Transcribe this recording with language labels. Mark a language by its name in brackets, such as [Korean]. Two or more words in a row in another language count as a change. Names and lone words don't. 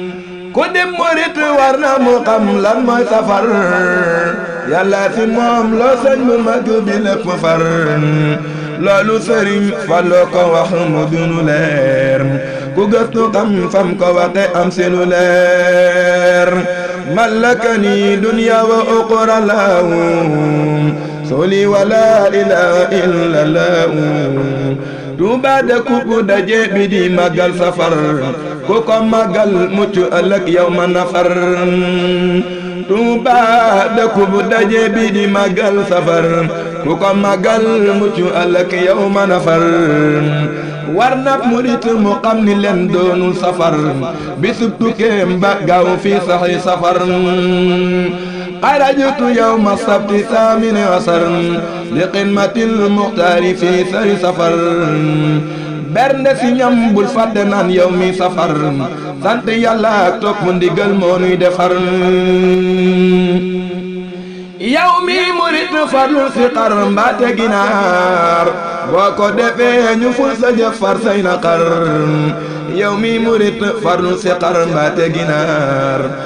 [Wolof] Ku di murit war na mu xam lan mooy safar. Yàlla fi moom loo sëñ bu mag bi lépp far. Loolu Sëriñ Fallu ko wax mu dunu leer. Ku gëstu xam fam ko waxe am si lu leer. [Arabic] ملكني دنيا وأخرى له. صلي ولا إله إلا الله. [Wolof] Tuuba dëkku bu daje bi di màggal safar, ku ko màggal mucc ëllëg yow ma nafar. Tuuba dëkku bu daje bi di màggal safar, ku ko màggal mucc ëllëg yow ma nafar. War na murit mu xam ni leen doonul safar, bisub tukkeem ba gaaw fi saxi safar. [Arabic] خرجت يوم السبت الثامن عشر لخدمة المختار في سر سفر. [Wolof] Bernde si ñam bul fàtte naan yow mi safar. Sant Yàlla ak topp ndigal moo nuy defar. Yow mi murit farlul si xar mbaate ginaar. Boo ko defee ñu ful sa jëf far say naqar. Yow mi murit farlul si xar mbaate ginaar.